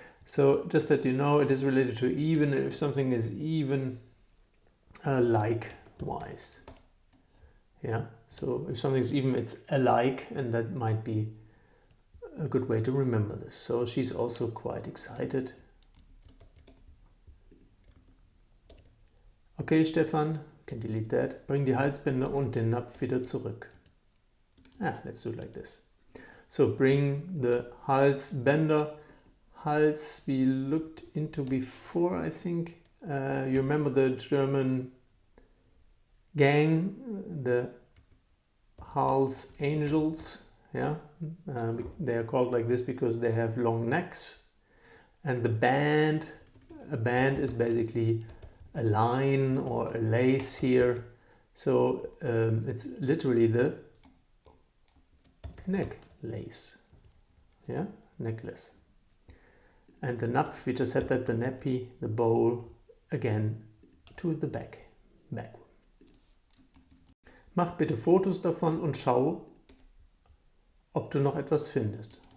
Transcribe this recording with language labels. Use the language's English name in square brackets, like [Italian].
[English] So just that you know, it is related to even. If something is even, likewise. Yeah, so if something's even, it's alike, and that might be a good way to remember this. So she's also quite excited. Okay, Stefan, can delete that. [German] Bring die Halsbänder und den Napf wieder zurück. [English] Let's do it like this. So bring the Halsbänder. Hals we looked into before, I think. You remember the German gang, the Hals Angels, yeah? They are called like this because they have long necks. And the band, a band is basically a line or a lace here. So it's literally the neck lace, yeah, necklace. And the Napf, we just said that, the nappy, the bowl, again to the back. [German] Mach bitte Fotos davon und schau, ob du noch etwas findest.